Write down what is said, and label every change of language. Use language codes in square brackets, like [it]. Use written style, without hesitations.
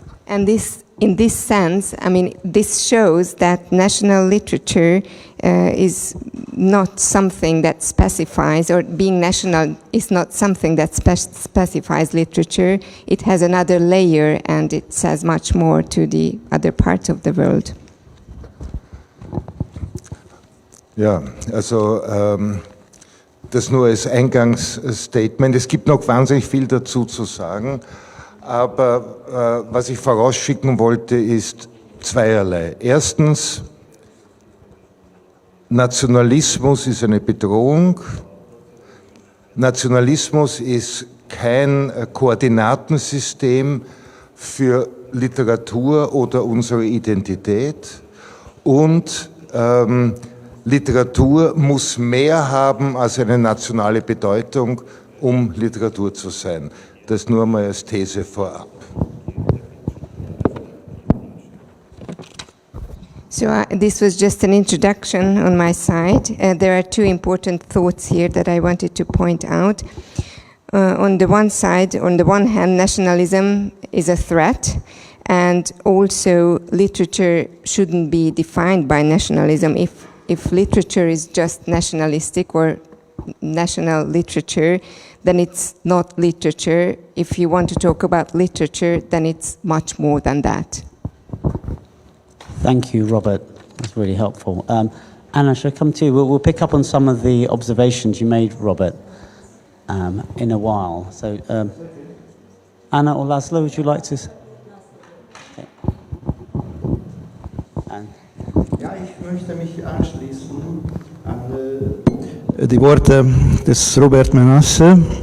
[en] And this, in this sense, I mean, this shows that national literature is not something that specifies, or being national is not something that specifies literature. It has another layer and it says much more to the other parts of the world. [de] Ja, also das nur als Eingangsstatement. Es gibt noch wahnsinnig viel dazu zu sagen. Aber was ich vorausschicken wollte, ist zweierlei. Erstens, Nationalismus ist eine Bedrohung. Nationalismus ist kein Koordinatensystem für Literatur oder unsere Identität. Und Literatur muss mehr haben als eine nationale Bedeutung, um Literatur zu sein. Das nur mal als These vorab. [en] So this was just an introduction on my side. There are two important thoughts here that I wanted to point out. On the one side, on the one hand, nationalism is a threat, and also literature shouldn't be defined by nationalism. If literature is just nationalistic or national literature, then it's not literature. If you want to talk about literature, then it's much more than that. Thank you, Robert. That's really helpful. Anna, shall I come to you? We'll pick up on some of the observations you made, Robert, in a while. So, Anna or László, would you like to? Okay. [de] Ja, ich möchte mich anschließen an die Worte des Robert Menasse.